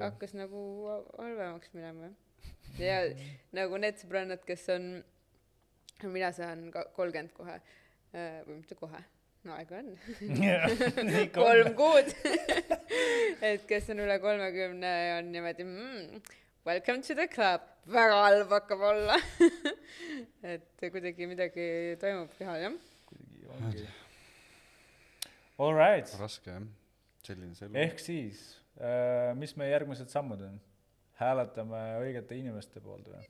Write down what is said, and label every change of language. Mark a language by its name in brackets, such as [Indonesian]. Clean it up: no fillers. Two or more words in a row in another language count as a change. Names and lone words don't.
[Estonian] Hakkas nagu halvemaks minema. Ja nagu need sõbrannad, kes on, mina saan 30 kohe, või mitte kohe, no aega on, 3 kuud, et kes on üle 30 on niimoodi, [English] welcome to the club, [Estonian] väga halb hakkab olla et kuidagi midagi toimub kehal, jah. kuidagi ongi. [English] All right. [Estonian] Raske, jah. Selline see elu. Ehk siis, mis meie järgmised sammud on? Hääletame õigete inimeste poolt või?